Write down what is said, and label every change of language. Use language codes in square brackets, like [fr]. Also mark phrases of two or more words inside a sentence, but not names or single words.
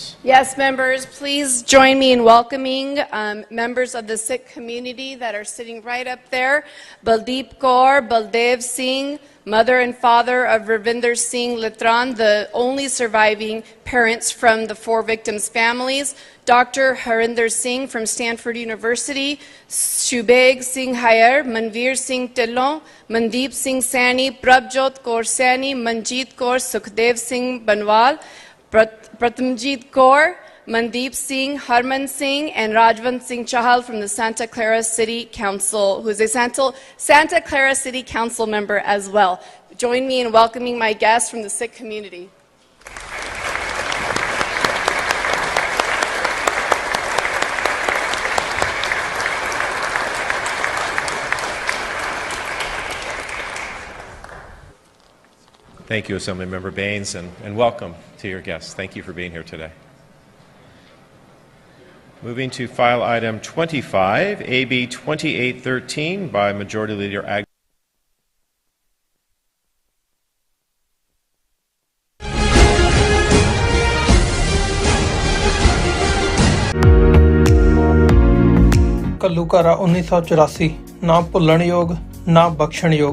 [en] Yes, members, please join me in welcoming members of the Sikh community that are sitting right up there. Baldeep Kaur, Baldev Singh, mother and father of Ravinder Singh Litran, the only surviving parents from the 4 victims' families. Dr. Harinder Singh from Stanford University, Shubeg Singh Hayer, Manveer Singh Tillon, Mandeep Singh Saini, Prabjot Kaur Saini, Manjeet Kaur, Sukhdev Singh Banwal, Pratamjeet Kaur, Mandeep Singh, Harman Singh, and Rajwant Singh Chahal from the Santa Clara City Council, who is a Santa Clara City Council member as well. Join me in welcoming my guests from the Sikh community. Thank you, Assemblymember Baines, and welcome to your guests. Thank you for being here today. Moving to file item 25, AB 2813 by Majority Leader Agnew. [pa] ਘੱਲੂਘਾਰਾ 1984 ਨਾ ਭੁੱਲਣਯੋਗ ਨਾ ਬਖਸ਼ਣਯੋਗ।